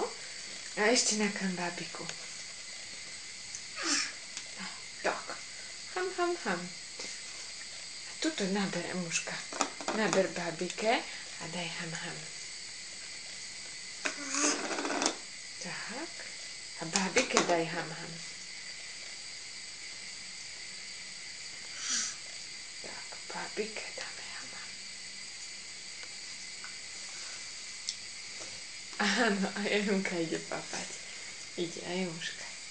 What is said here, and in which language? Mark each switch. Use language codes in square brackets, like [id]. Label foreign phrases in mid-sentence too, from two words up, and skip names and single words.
[sk] A ešte nakrm bábiku. No, tak. Ham, ham, ham. A tuto naber, mužka. Naber bábike a daj ham, ham. Tak. A bábike daj ham, ham. Tak, bábike dáme ham, ham. Áno, aj Emka ide papať. Ide aj mužka.